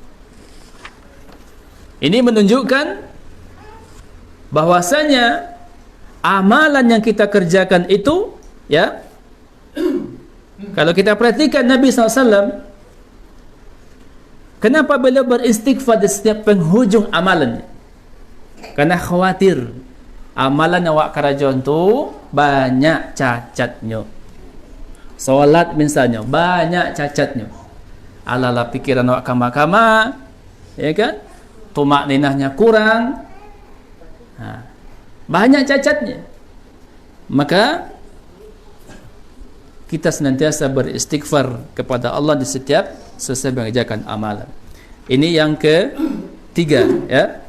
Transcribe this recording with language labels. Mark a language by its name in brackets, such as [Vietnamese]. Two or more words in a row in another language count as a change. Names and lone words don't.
[Indonesian] Ini menunjukkan bahwasanya amalan yang kita kerjakan itu, ya, kalau kita perhatikan Nabi SAW, kenapa beliau beristighfar di setiap penghujung amalannya? [Minangkabau] Karena khawatir amalan awak kerajon tu banyak cacatnya. [Indonesian] Solat misalnya banyak cacatnya. [Minangkabau] Ala-ala pikiran awak kama-kama, ya kan? [Indonesian] Tumak ninahnya kurang. Banyak cacatnya. Maka kita senantiasa beristighfar kepada Allah di setiap selesai mengerjakan amalan. Ini yang ketiga, ya.